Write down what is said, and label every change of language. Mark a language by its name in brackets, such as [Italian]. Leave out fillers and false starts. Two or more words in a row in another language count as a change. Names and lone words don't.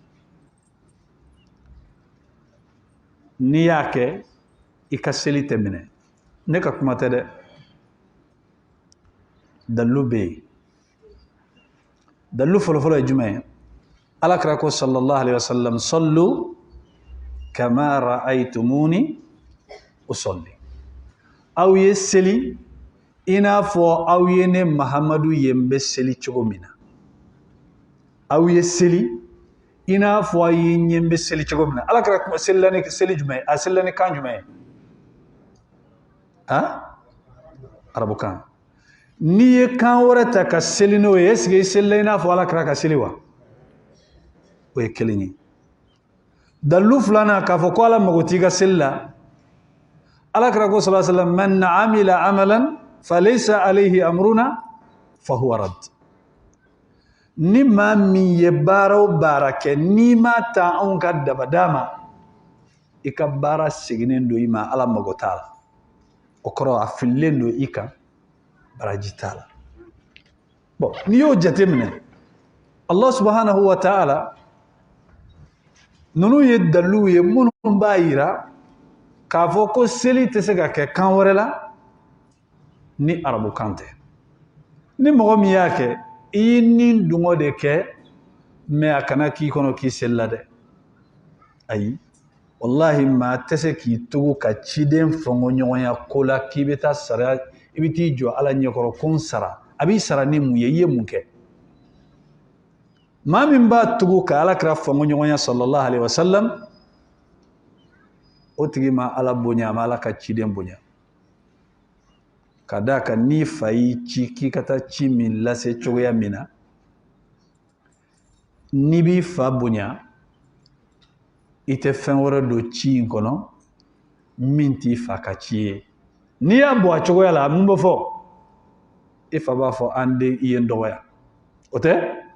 [Bambara] n'i y'a kɛ i ka seli tɛmɛnɛ ne ka kuma tɛ dɛ dalilu bɛ yen dalilu fɔlɔfɔlɔ ye jumɛn ye alakira ko [Arabic] صلى الله عليه وسلم صلوا كما رأيتموني أصلي [Bambara] aw ye seli i n'a fɔ aw ye ne Mahamadu ye n bɛ seli cogo min na aw ye seli i n'a fɔ aw ye n ye n bɛ seli cogo min na alakira selila ni seli jumɛn ye a selila ni kan jumɛn ye arabukan n'i ye kan wɛrɛ ta ka seli n'o ye [French] est-ce que [Bambara] i selila i n'a fɔ alakira ka seli wa o ye kelen ye dalilu filanan k'a fɔ ko ala mago t'i ka seli la alakira ko [Arabic] صلى الله عليه وسلم من عمل عملا ليس عليه أمرنا فهو رد [Bambara] ni maa min ye baara o baara kɛ n'i ma ta anw ka dabada ma i ka baara seginnen don i ma ala mago t'a la o kɔrɔ a fililen don i kan baraji t'a la bon n'i y'o jateminɛ [Arabic] الله سبحانه وتعالى [Bambara] ninnu ye dalilu ye minnu b'a yira k'a fɔ ko seli tɛ se ka kɛ kan wɛrɛ la ni arabukan tɛ ni mɔgɔ min y'a kɛ i y'i ni dungɔ de kɛ mais a kana k'i kɔnɔ k'i selila dɛ ayi wallahi maa tɛ se k'i tugu ka ciden fɔnkɔɲɔgɔnya ko la k'i bɛ taa sara i bɛ t'i jɔ ala ɲɛkɔrɔ ko n sara a b'i sara ni mun ye i ye mun kɛ maa min b'a tugu ka alakira fɔnkɔɲɔgɔnya [Arabic] صلى الله عليه وسلم [Bambara] o tigi ma ala bonya a ma ala ka ciden bonya ka d'a kan n'i fa y'i ci k'i ka taa ci min lase cogoya min na n'i b'i fa bonya i tɛ fɛn wɛrɛ don ci in kɔnɔ min t'i fa ka ci ye n'i y'a bɔ a cogoya la mun bɛ fɔ i fa b'a fɔ an den i ye n dɔgɔya o tɛ